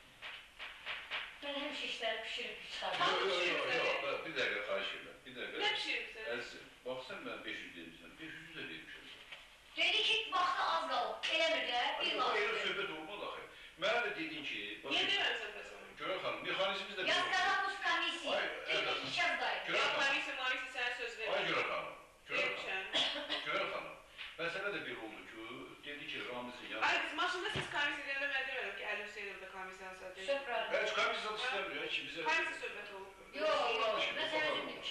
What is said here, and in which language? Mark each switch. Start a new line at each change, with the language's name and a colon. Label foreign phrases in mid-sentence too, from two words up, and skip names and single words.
Azerbaijani: Mən həmişə işləri pişirib Yox, bir dəqiqə xahiş edirəm, bir dəqiqə. Nə pişiribsən? Əzizim, bax sən mən 500 demişsən, 500 də vermişəm. Dedi ki, vaxtı az qalıb. Eləmir də, bir vaxt. vaxt. Elə söhbət olmadı axı. Mənə də dedin ki... Niyə deməmsən bəs onu? Gülər xanım, mexanizmiz də...
Russian: Я сказал, пусть комиссии. Ты сейчас дай.
Azerbaijani: Ya komisya sənə söz verir. Ay Gülər xanım, Gülər xanım, məsələ də bir oldu ki, dedi ki, Ramizin yanı... Ay, biz maşında siz komisya deyəndə mən demədim ki, Əli Hüseynov da komisyanı satır. Söhbət. Heç komisya istəmir ya ki, bizə... Komisya söhbət olub. Yox, mən sənə özüm demişəm.